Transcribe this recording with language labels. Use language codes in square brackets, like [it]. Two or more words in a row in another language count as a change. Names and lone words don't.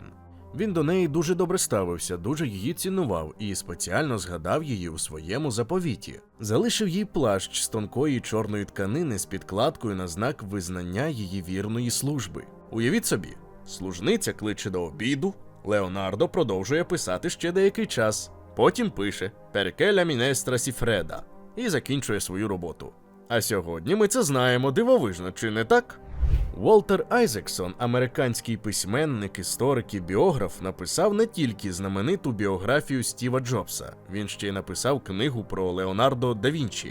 [uk] Він до неї дуже добре ставився, дуже її цінував і спеціально згадав її у своєму заповіті. Залишив їй плащ з тонкої чорної тканини з підкладкою на знак визнання її вірної служби. Уявіть собі, служниця кличе до обіду, Леонардо продовжує писати ще деякий час, потім пише [it] «Perché la minestra si fredda» [uk] і закінчує свою роботу. А сьогодні ми це знаємо, дивовижно, чи не так? Уолтер Айзексон, американський письменник, історик і біограф, написав не тільки знамениту біографію Стіва Джобса, він ще й написав книгу про Леонардо да Вінчі.